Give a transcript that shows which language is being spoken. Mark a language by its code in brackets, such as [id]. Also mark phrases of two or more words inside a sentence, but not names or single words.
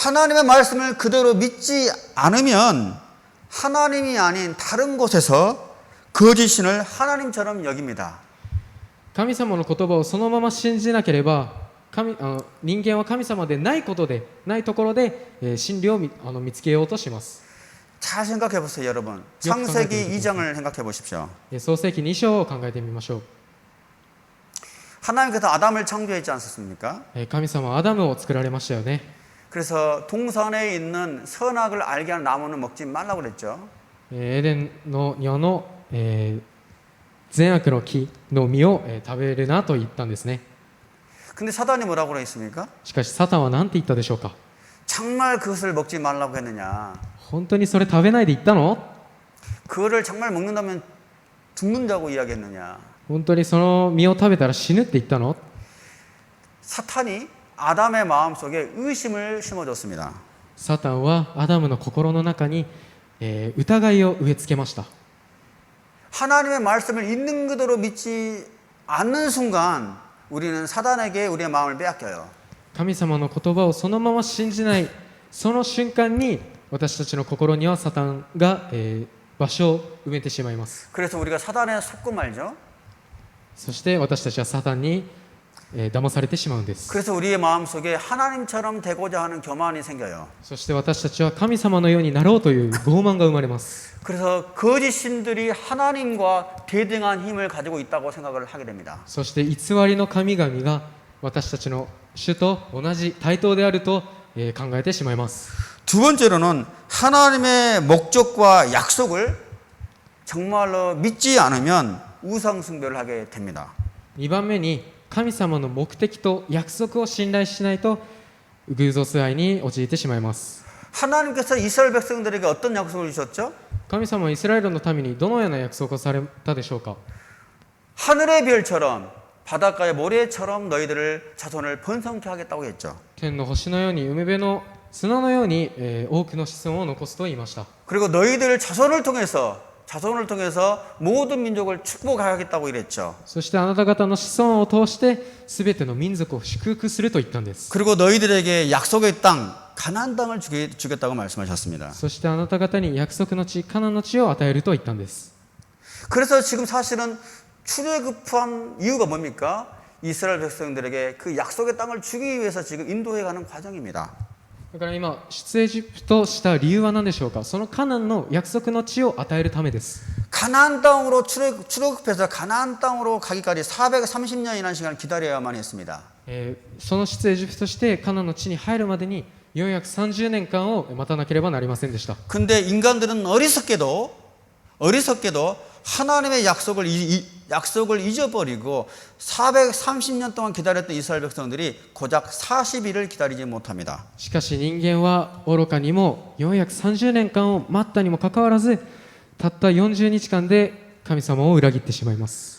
[ko] 하나님의 말씀을 그대로 믿지 않으면 하나님이 아닌 다른 곳에서 거짓신을 하나님처럼 여깁니다. [ja] 神様の言葉をそのまま信じなければ人間は神様でないところで真理を見つけようとします。 [ko] 잘 생각해 보세요, 여러분. 창세기 2장을 생각해 보십시오. [ja] 創世記2章を考えてみましょう。 [ko] 하나님께서 아담을 창조했지 않습니까? [ja] 神様はアダムを作られましたよね。 [ko] 그래서 동산에 있는 선악을 알게 하는 나무는 먹지 말라고 그랬죠. [ja] エデンの庭の善悪の木の実を食べるなと言ったんですね。 [ko] 근데 사단이 뭐라고 그랬습니까? [ja] しかしサタンは何て言ったでしょうか。 [ko] 정말 그것을 먹지 말라고 했느냐? [ja] 本当にそれ食べないで言ったの？ [ko] 그거를 정말 먹는다면 죽는다고 이야기했느냐? [ja] 本当にその実を食べたら死ぬって言ったの？ [ko] 사탄이 아담의 마음속에 의심을 심어줬습니다. [ja] サタンはアダムの心の中に、疑いを植え付けました。 [ko] 하나님의 말씀을 있는 그대로 믿지 않는 순간 우리는 사단에게 우리의 마음을 빼앗겨요. [ja] 神様の言葉をそのまま信じないその瞬間に私たちの心にはサタンが、場所を埋めてしまいます。 [ko] 그래서 우리가 사단에 속고 말죠. [ja] そして私たちはサタンに、騙されてしまうんです。 [ko] 그래서 우리의 마음속에 하나님처럼 되고자 하는 교만이 생겨요. [ja] そして私たちは神様のようになろうという傲慢が生まれます。 [ko] 그래서 거짓 신들이 하나님과 대등한 힘을 가지고 있다고 생각을 하게 됩니다. [ja] そして偽りの神々が私たちの主と同じ対等であると、考えてしまいます。 [ko] 두 번째로는 하나님의 목적과 약속을 정말로 믿지 않으면 우상 숭배를 하게 됩니다. [ja] 2 番目に神様の目的と約束を信頼しないと偶像崇拝に陥ってしまいます。 [ko] 하나님께서 이스라엘 백성들에게 어떤 약속을 주셨죠? [ja] 神様はイスラエルのためにどのような約束をされたでしょうか？ [ko] 하늘의 별처럼 바닷가의 모래처럼 너희들을 자손을 번성케 하겠다고 했죠. [ja] 天の星のように海辺の砂のように、多くの子孫を残すと言いました。 [ko] 그리고 너희들 자손을 통해서 모든 민족을 축복하겠다고 이랬죠. [ja] そしてあなた方の子孫を通して全ての民族を祝福すると言ったんです。 [ko] 그리고 너희들에게 약속의 땅 가나안 땅을 주겠다고 말씀하셨습니다. [ja] そしてあなた方に約束の地カナンの地を与えると言ったんです。 [ko] 그래서 지금 사실은 출애굽한 이유가 뭡니까? 이스라엘 백성들에게 그 약속의 땅을 주기 위해서 지금 인도해가는 과정입니다. [ja] だから今出エジプトした理由は何でしょうか？そのカナンの約束の地を与えるためです。 [ko] 가나안 땅으로 출애굽해서 가나안 땅으로 가기까지 430년이라는 시간을 기다려야만 했습니다. [ja] その出エジプトしてカナンの地に入るまでに430年間を待たなければなりませんでした。 [ko] 근데 인간들은 어리석게도 하나님의 약속을 잊어버리고 430년 동안 기다렸던 이스라엘 백성들이 고작 40일을 기다리지 못합니다. [ja] しかし人間は愚かにも430年間を待ったにもかかわらずたった40日間で神様を裏切ってしまいます。